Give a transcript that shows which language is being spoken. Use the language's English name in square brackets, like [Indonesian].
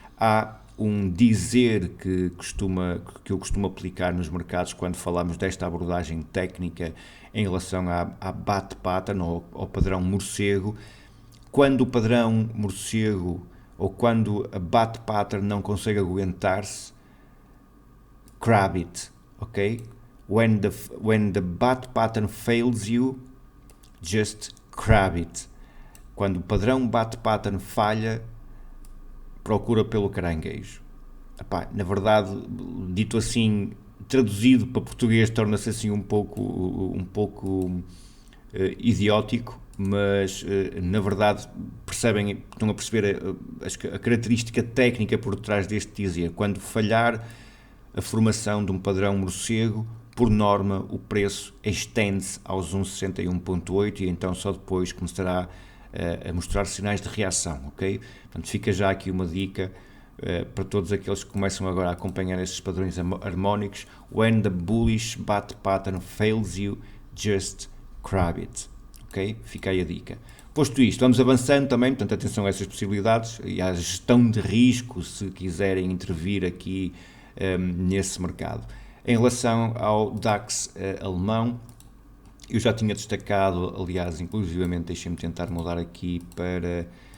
[Portuguese] Há um dizer que eu costumo aplicar nos mercados quando falamos desta abordagem técnica em relação à bat pattern ou ao padrão morcego. Quando o padrão morcego ou quando a bat pattern não consegue aguentar-se, [English] grab it, [Portuguese] ok? [English] When the bat pattern fails you, just grab it. [Portuguese] Quando o padrão bat pattern falha, procura pelo caranguejo. Epá, na verdade, dito assim, traduzido para português, torna-se assim um pouco idiótico, mas na verdade estão a perceber a característica técnica por trás deste dizer. Quando falhar a formação de um padrão morcego, por norma o preço estende-se aos 1,61,8 e então só depois começará a mostrar sinais de reação, ok? Portanto, fica já aqui uma dica para todos aqueles que começam agora a acompanhar estes padrões harmónicos. [English] When the bullish bat pattern fails you, just grab it, ok? [Portuguese] Fica aí a dica. Posto isto, vamos avançando também, portanto, atenção a essas possibilidades e à gestão de risco, se quiserem intervir aqui nesse mercado. Em relação ao DAX alemão, eu já tinha destacado, aliás, inclusivamente, deixem-me tentar mudar aqui para